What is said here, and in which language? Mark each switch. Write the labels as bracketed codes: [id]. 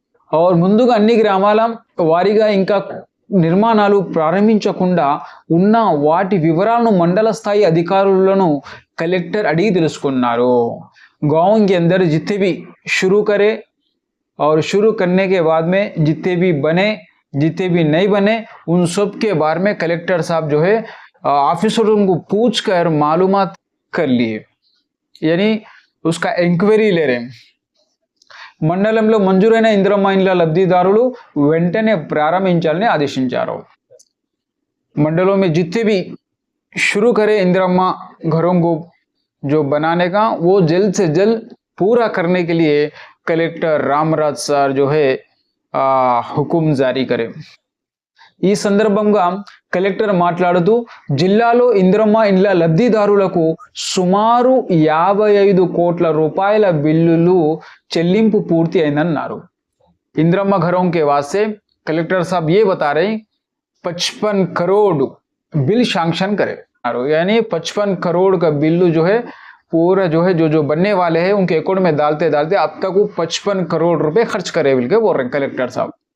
[te] और ముందుగా అన్ని గ్రామాల వారీగా ఇంకా నిర్మాణాలు ప్రారంభించకుండా ఉన్న వాటి వివరాలను మండల స్థాయి అధికారులను కలెక్టర్ అడిగి తెలుసుకున్నారు। [hi] गांव के अंदर जितने भी शुरू करे और शुरू करने के बाद में जितने भी बने जितने भी नहीं बने उन सब के बारे में कलेक्टर साहब जो है ऑफिसरों को पूछ कर मालूमात कर लिए, यानी उसका ఎంక్వైరీ ले रहे हैं। [te] మండలంలో మంజూరైన ఇంద్రమ్మ ఇండ్ల లబ్ధిదారులు వెంటనే ప్రారంభించాలని ఆదేశించారు। [hi] मंडलों में जितने भी शुरू करे इंद्रम्मा घरों को जो बनाने का वो जल्द से जल्द पूरा करने के लिए कलेक्टर रामराज सर जो है हुकुम जारी करे। [te] ఈ సందర్భంగా కలెక్టర్ మాట్లాడుతూ జిల్లాలో ఇంద్రమ్మ ఇండ్ల లబ్ధిదారులకు సుమారు 55 కోట్ల రూపాయల బిల్లులు చెల్లింపు పూర్తి అయిందన్నారు। [hi] इंद्रम्मा घरों के वास्ते कलेक्टर साहब ये बता रहे 55 करोड़ बिल सैंक्शन करे, यानी 55 करोड़ का बिल्लू जो है पूरा जो है जो बनने वाले हैं उनके अकाउंट में डालते डालते अब तक वो 55 करोड़ रुपए खर्च करे बोल के बोल रहे हैं कलेक्टर साहब।